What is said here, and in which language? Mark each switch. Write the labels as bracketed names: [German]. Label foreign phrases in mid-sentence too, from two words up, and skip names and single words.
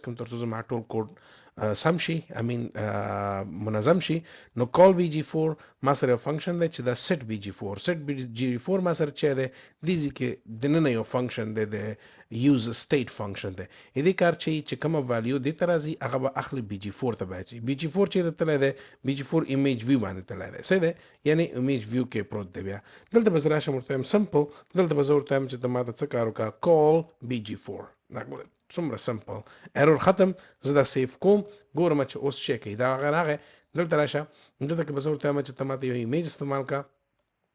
[Pashto] کوم ترڅو زما ټول کوډ سم شي منظم شي نو [English] call bg4 [Pashto] ما سره یو فنکشن دی چې دا [English] set bg4 [Pashto] ما سره چې دی دیزي کې دننه یو فنکشن دی د [English] use state [Pashto] فنکشن دی دې کار چې کومه ویلیو دې ته راځي هغه به اخلي bg4 ته به اچي bg4 چېرته تللی دی bg4 [English] image view [Pashto] باندې تللی دی صحیح دی یعنی [English] image view [Pashto] کې پروت دی بیا دلته به زه راشم ورته وایم سمپل دلته به زه ورته وایم چې ته ماته څه کار وکړه [English] call bg4 [Pashto] څومره [English] simple error [Pashto] ختم زه دا سیف کوم ګورم چې اوس څه کوي دا هغه راغی دلته راشه دلته کې به زه ورته وایم چې ته ماته یو ایمیج استعمال کړه